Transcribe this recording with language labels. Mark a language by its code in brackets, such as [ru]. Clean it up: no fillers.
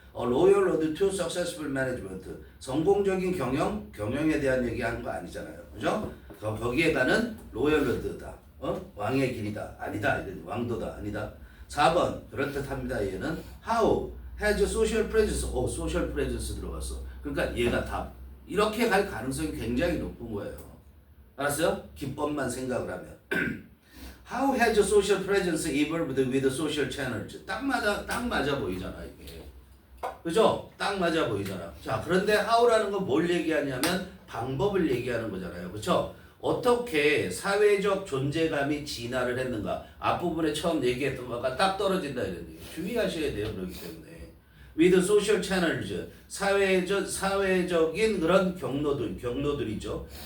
[en] Loyal road to successful management. [ko] 성공적인 경영에 대한 얘기하는 거 아니잖아요. 그죠? 거기에 가는 로열 로드다. 왕의 길이다. 아니다. 왕도다. 아니다. 4번 그렇듯합니다. 얘는 [en] How has social presence. social presence [ko] 들어갔어. 그러니까 얘가 답. 이렇게 갈 가능성이 굉장히 높은 거예요. 알았어요? 기법만 생각을 하면. [en] How has social presence evolved with social channels? [ko] 딱 맞아 보이잖아 이게. 그죠? 딱 맞아 보이잖아. 자, 그런데 how라는 건 뭘 얘기하냐면 방법을 얘기하는 거잖아요. 그렇죠? 어떻게 사회적 존재감이 진화를 했는가. 앞부분에 처음 얘기했던 거가 딱 떨어진다 이런 얘기. 주의하셔야 돼요. 그렇기 때문에. [en] With social channels. [ko] 사회적인 그런 경로들이죠.